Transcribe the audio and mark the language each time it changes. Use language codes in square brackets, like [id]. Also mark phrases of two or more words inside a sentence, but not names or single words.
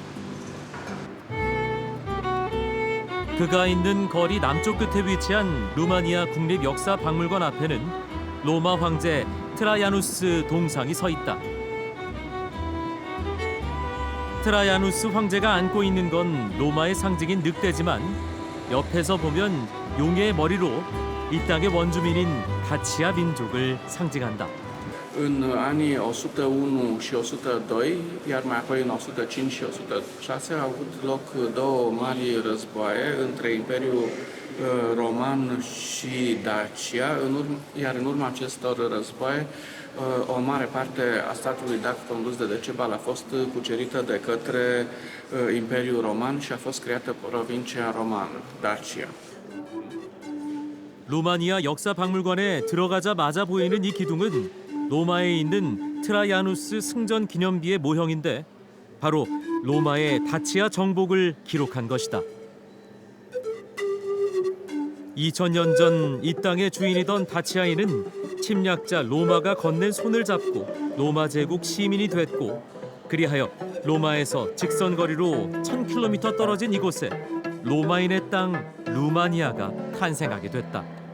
[ko] 그가 있는 거리 남쪽 끝에 위치한 루마니아 국립역사박물관 앞에는 로마 황제 트라야누스 동상이 서 있다. 트라야누스 황제가 안고 있는 건 로마의 상징인 늑대지만 옆에서 보면 용의 머리로 이 땅의 원주민인 다치아 민족을 상징한다. [ro] În anii 101 și 102, iar mai apoi în 105 și 106 au avut loc două mari războaie între Imperiul Roman și Dacia, iar în urma acestor războaie o mare parte a statului dac condus de Decebal a fost cucerită de către Imperiul Roman și a fost creată provincia romană, Dacia. [ko] 루마니아 역사박물관에 들어가자마자 보이는 이 기둥은 로마에 있는 트라야누스 승전 기념비의 모형인데 바로 로마의 다치아 정복을 기록한 것이다. 2000년 전 이 땅의 주인이던 다치아인은 침략자 로마가 건넨 손을 잡고 로마 제국 시민이 됐고 그리하여 로마에서 직선거리로 1000km 떨어진 이곳에 로마인의 땅 루마니아가 탄생하게 됐다.